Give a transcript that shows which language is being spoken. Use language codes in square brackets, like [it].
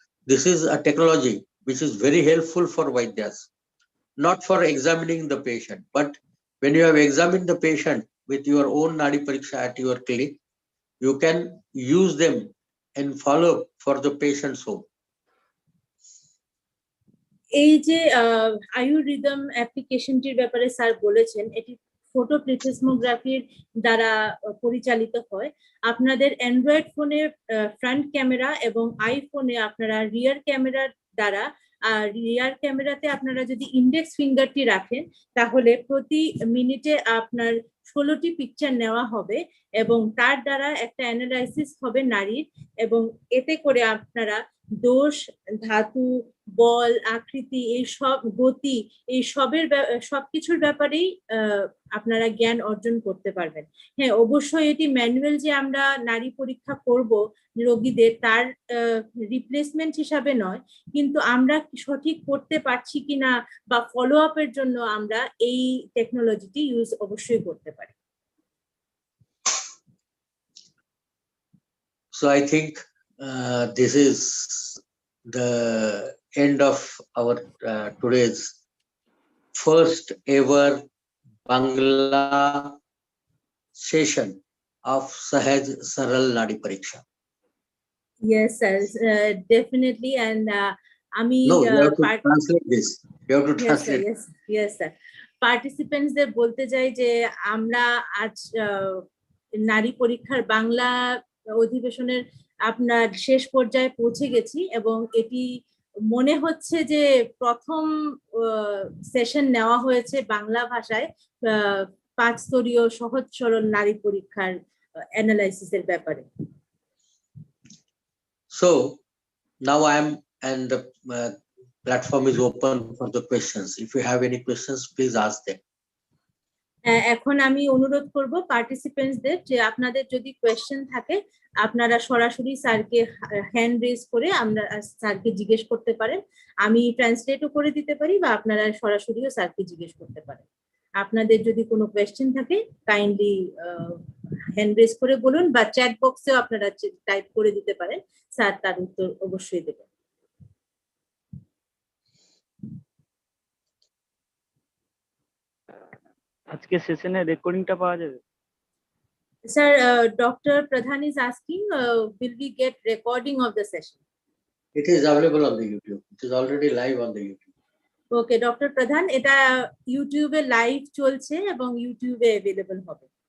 [en] This is a technology which is very helpful for Vaidyas, not for examining the patient, but when you have examined the patient with your own Nadi Pariksha at your clinic, you can use them and follow up for the patient's home. [bn] এই যে আয়ু rhythm অ্যাপ্লিকেশনটির ব্যাপারে sir বলেছেন, এটি ফটোপ্লেথিসমোগ্রাফির দ্বারা পরিচালিত হয়। আপনাদের অ্যান্ড্রয়েড ফোনের ফ্রন্ট ক্যামেরা এবং আইফোনে আপনারা রিয়ার ক্যামেরার দ্বারা, রিয়ার ক্যামেরাতে আপনারা যদি ইন্ডেক্স ফিঙ্গারটি রাখেন তাহলে প্রতি মিনিটে আপনার 16টি পিকচার নেওয়া হবে এবং তার দ্বারা একটা অ্যানালাইসিস হবে নারীর, এবং এতে করে আপনারা দোষ, ধাতু, বল, আকৃতি, এই সব গতি, এই সবকিছুর ব্যাপারেই আপনারা জ্ঞান অর্জন করতে পারবেন। হ্যাঁ, অবশ্যই এটি ম্যানুয়াল যে আমরা নারী পরীক্ষা করব রোগীদের, তার রিপ্লেসমেন্ট হিসাবে নয়, কিন্তু আমরা সঠিক করতে পারছি কিনা বা ফলো আপের জন্য আমরা এই টেকনোলজিটি ইউজ অবশ্যই করতে পারি। [en] So I think this is the end of our today's first ever Bangla session of Sahaj Saral Nadi Pariksha. Yes, sir, definitely, and [bn] আমি [en] No, you have to translate this. You have to translate. Yes, sir. [bn] Participants দের বলতে চাই যে আমরা আজ নারী পরীক্ষার বাংলা অধিবেশনের আপনার শেষ পর্যায়ে পৌঁছে গেছি, এবং এটি মনে হচ্ছে যে প্রথম সেশন নেওয়া হয়েছে বাংলা ভাষায় 5 স্তরীয় সহজ সরল নারী পরীক্ষার অ্যানালাইসিসের ব্যাপারে। [en] So now I am, and the platform is open for the questions. If you have any questions, please ask them. [bn] এখন আমি অনুরোধ করব পার্টিসিপেন্টসদের যে আপনাদের যদি কোয়েশ্চেন থাকে আপনারা সরাসরি স্যারকে হ্যান্ড রেজ করে আমরা স্যারকে জিজ্ঞেস করতে পারেন। আমি ট্রান্সলেটও করে দিতে পারি বা আপনারা সরাসরিও স্যারকে জিজ্ঞেস করতে পারেন। আপনাদের যদি কোনো কোয়েশ্চেন থাকে কাইন্ডলি হ্যান্ড রেজ করে বলুন বা চ্যাট বক্সেও আপনারা টাইপ করে দিতে পারেন, স্যার তার উত্তর অবশ্যই দেবেন। আজকে সেশনে রেকর্ডিংটা পাওয়া যাবে? [en] Sir, Dr. Pradhan is asking, will we get recording of the session? It is available on the YouTube. It is already live on the YouTube. Okay, Dr. [bn] Pradhan, এটা ইউটিউবে লাইভ চলছে এবং ইউটিউবে अवेलेबल হবে।